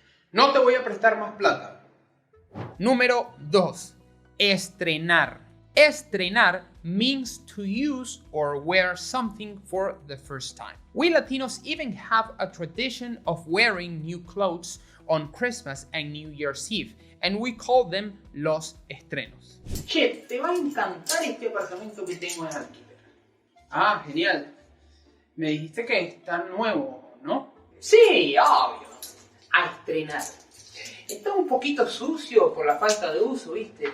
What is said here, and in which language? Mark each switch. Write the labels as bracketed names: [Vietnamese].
[Spanish] No te voy a prestar más plata. Número 2. Estrenar. [English] Estrenar means to use or wear something for the first time. We Latinos even have a tradition of wearing new clothes on Christmas and New Year's Eve, and we call them los estrenos. [Spanish] Che, te va a encantar este apartamento que tengo en alquiler. Ah, genial. Me dijiste que está nuevo, ¿no? Sí, obvio. A estrenar. Está un poquito sucio por la falta de uso, ¿viste?